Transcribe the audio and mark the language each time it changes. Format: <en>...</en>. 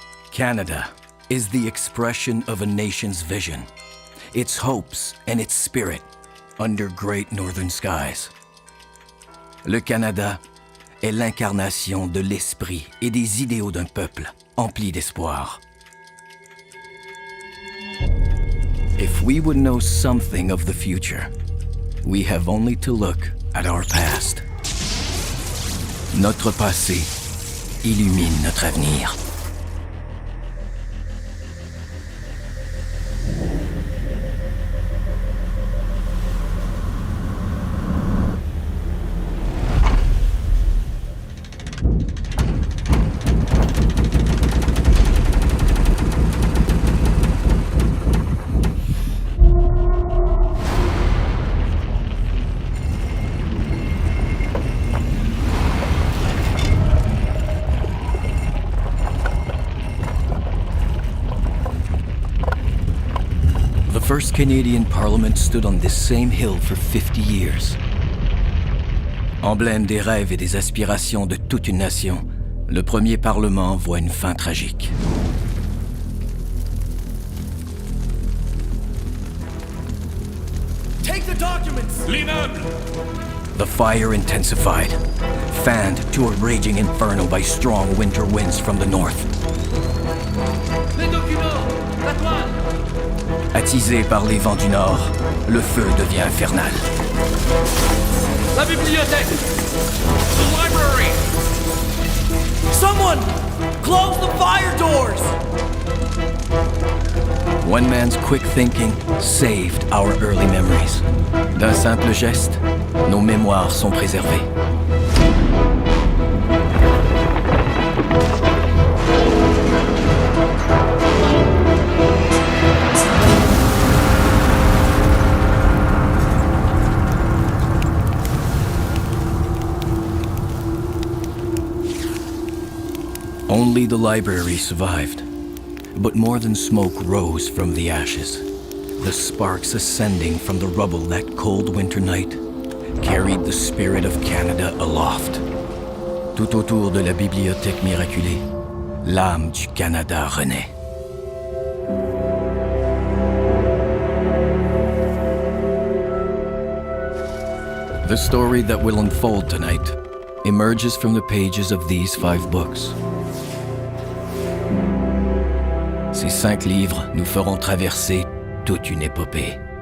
<en>Canada is the expression of a nation's vision, its hopes and its spirit under great northern skies.</en> <fr>Le Canada est l'incarnation de l'esprit et des idéaux d'un peuple empli d'espoir.</fr> <en>If we would know something of the future, we have only to look at our past.</en> <fr>Notre passé illumine notre avenir.</fr> <en>The first Canadian Parliament stood on this same hill for 50 years.</en> <fr>Emblème des rêves et des aspirations de toute une nation, le premier Parlement voit une fin tragique.</fr> <en>Take the documents!</en> <fr>L'immeuble!</fr> <en>The fire intensified, fanned to a raging inferno by strong winter winds from the north.</en> <fr>Les documents! La toile! Attisé par les vents du nord, le feu devient infernal. La bibliothèque!</fr> <en>The library! Someone! Close the fire doors! One man's quick thinking saved our early memories. D'un simple geste, nos mémoires sont préservées. Only the library survived, but more than smoke rose from the ashes. The sparks ascending from the rubble that cold winter night carried the spirit of Canada aloft.</en> <fr>Tout autour de la bibliothèque miraculée, l'âme du Canada renaît.</fr> <en>The story that will unfold tonight emerges from the pages of these 5 books.</en> <fr>Ces 5 livres nous feront traverser toute une épopée.</fr>